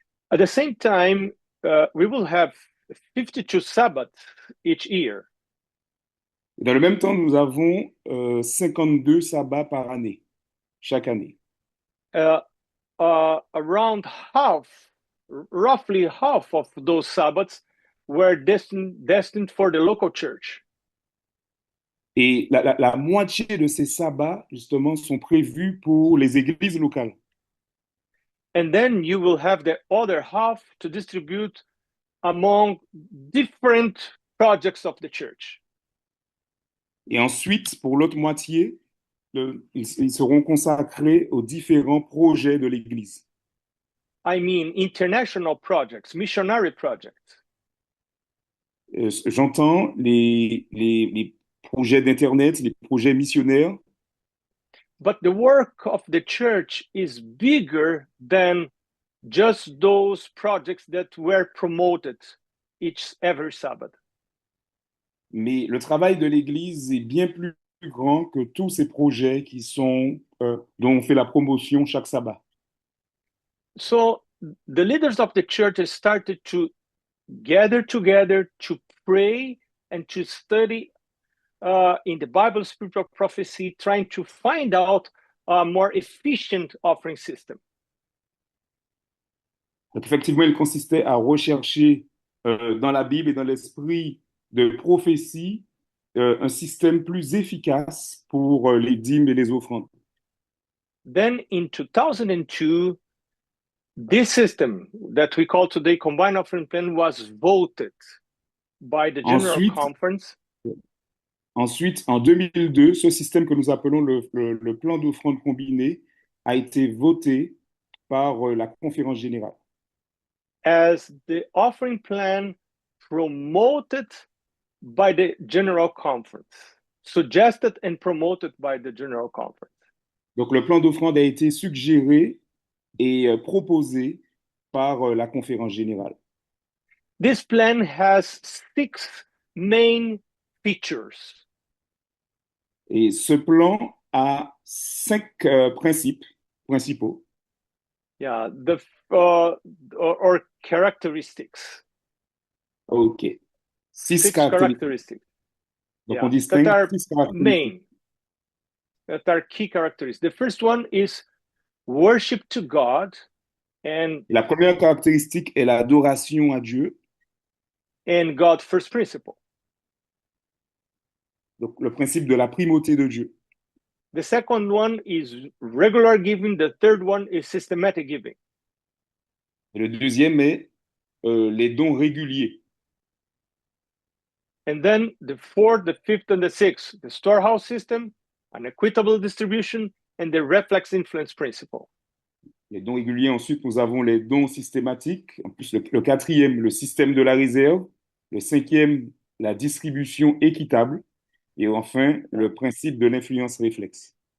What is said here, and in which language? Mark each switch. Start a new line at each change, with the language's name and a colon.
English: At the same time, we will have 52 Sabbaths each year.
French: Dans le même temps, nous avons 52 sabbats par année, chaque année.
English: Around roughly half of those Sabbaths were destined for the local church.
French: Et la moitié de ces sabbats, justement, sont prévus pour les églises locales.
English: And then you will have the other half to distribute among different projects of the church.
French: Et ensuite, pour l'autre moitié, ils seront consacrés aux différents projets de l'Église.
English: I mean, international projects, missionary projects.
French: J'entends les projets d'Internet, les projets missionnaires,
English: But the work of the church is bigger than just those projects that were promoted every Sabbath.
French: mais le travail de l'Église est bien plus grand que tous ces projets dont on fait la promotion chaque sabbat.
English: So the leaders of the church started to gather together to pray and to study in the Bible, spiritual prophecy, trying to find out a more efficient offering system.
French: Donc effectivement, il consistait à rechercher dans la Bible et dans l'esprit de prophétie un système plus efficace pour les dîmes et les offrandes.
English: Then in 2002, this system that we call today Combined Offering Plan was voted by the General Conference.
French: Ensuite, en 2002, ce système que nous appelons le plan d'offrande combiné a été voté par la conférence générale.
English: As the offering plan promoted by the General Conference, suggested and promoted by the General Conference.
French: Donc, le plan d'offrande a été suggéré et proposé par la conférence générale.
English: This plan has 6 main features.
French: Et ce plan a 5 principes principaux.
English: Yeah, or characteristics. OK. 6 characteristics.
French: Donc, yeah, on distingue
English: that are
French: 6 caractéristiques.
English: main, that are key characteristics. The first one is worship to God, and
French: La première caractéristique est l'adoration à Dieu.
English: And God first principle.
French: Donc, le principe de la primauté de Dieu.
English: The second one is regular giving. The third one is systematic giving.
French: Et le deuxième est les dons réguliers.
English: And then the fourth, the fifth, and the sixth, the storehouse system, an equitable distribution, and the reflex influence principle.
French: Les dons réguliers, ensuite, nous avons les dons systématiques. En plus, le quatrième, le système de la réserve. Le cinquième, la distribution équitable. Et enfin, le principe de l'influence réflexe.